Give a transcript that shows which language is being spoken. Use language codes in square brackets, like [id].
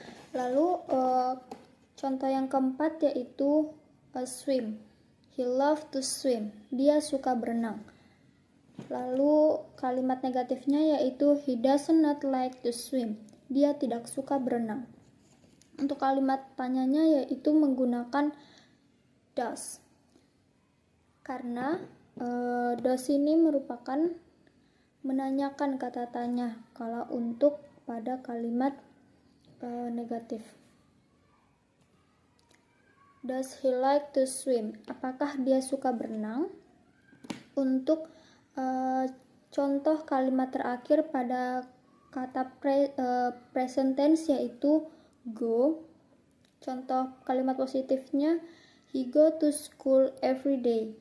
[id] Lalu contoh yang keempat yaitu swim. [en] He loves to swim. [id] Dia suka berenang. Lalu kalimat negatifnya yaitu [en] he does not like to swim. Dia tidak suka berenang. [id] Untuk kalimat tanyanya yaitu menggunakan does. Karena does ini merupakan menanyakan kata tanya kalau untuk pada kalimat negatif. [en] Does he like to swim? [id] Apakah dia suka berenang? Untuk contoh kalimat terakhir pada kata present tense yaitu go. Contoh kalimat positifnya, [en] he go to school every day.